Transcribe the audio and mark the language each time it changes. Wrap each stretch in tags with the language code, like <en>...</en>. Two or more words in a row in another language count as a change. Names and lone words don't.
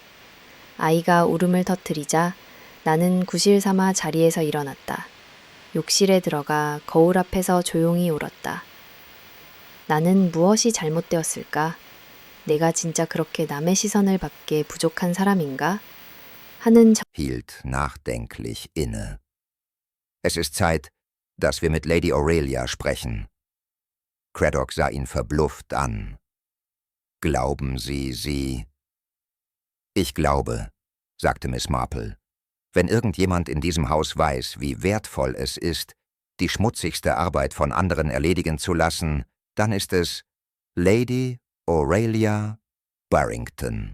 <ko>아이가 울음을 터뜨리자 나는 구실 삼아 자리에서 일어났다. 욕실에 들어가 거울 앞에서 조용히 울었다. 나는 무엇이 잘못되었을까? 내가 진짜 그렇게 남의 시선을 받기에 부족한 사람인가? 하는</ko> <de>hielt nachdenklich inne. Es ist Zeit, dass wir mit Lady Aurelia sprechen. Craddock sah ihn verblüfft an. Glauben Sie... Ich glaube, sagte Miss Marple, wenn irgendjemand in diesem Haus weiß, wie wertvoll es ist, die schmutzigste Arbeit von anderen erledigen zu lassen, dann ist es Lady Aurelia Barrington.</de>